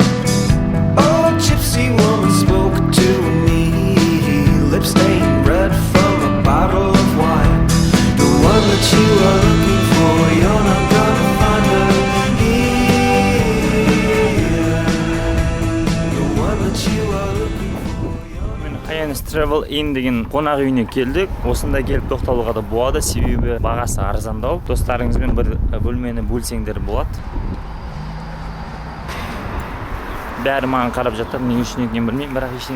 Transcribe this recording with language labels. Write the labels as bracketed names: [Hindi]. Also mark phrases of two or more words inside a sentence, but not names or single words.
[English] Old gypsy woman spoke to me, lips stained red from a bottle of wine. The one that you are looking for, you're not gonna find her here. The one that you are looking for. [Kazakh] Мен Hyannis Travel Inn деген қонақ үйіне келдік. Осында келіп тоқталуға да болады, себебі бағасы арзандау. Достарыңызбен бір бөлмені бөлсеңдер болады. бәрі маған қарап жатыр, не үшін екенін білмеймін, бірақ ештеңе.